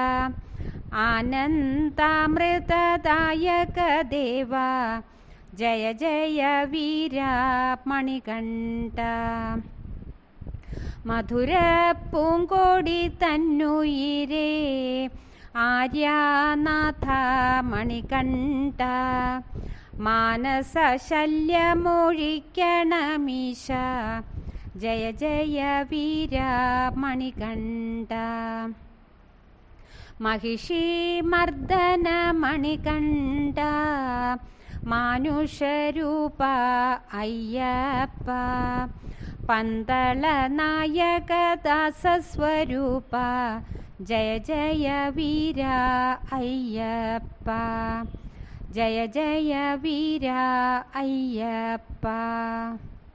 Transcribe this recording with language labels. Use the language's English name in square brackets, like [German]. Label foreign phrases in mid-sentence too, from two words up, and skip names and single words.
[Sanskrit] ആനന്ദാമൃതദായക ദേവ ജയ ജയ വീര മണികണ്ഠ [Malayalam] മധുര പൂങ്കോടി തന്നുയിരേ [Sanskrit] ആര്യാനാഥ മണികണ്ഠ മാനസശല്യമൊഴിക്കണമീശ ജയ ജയ വീര മണികണ്ഠ महिषीमर्दन मणिकण्ठ मानुषरूप अय्यप्प पन्तल नायक दासस्वरूप जय जय वीर अय्यप्प जय जय वीर अय्यप्प।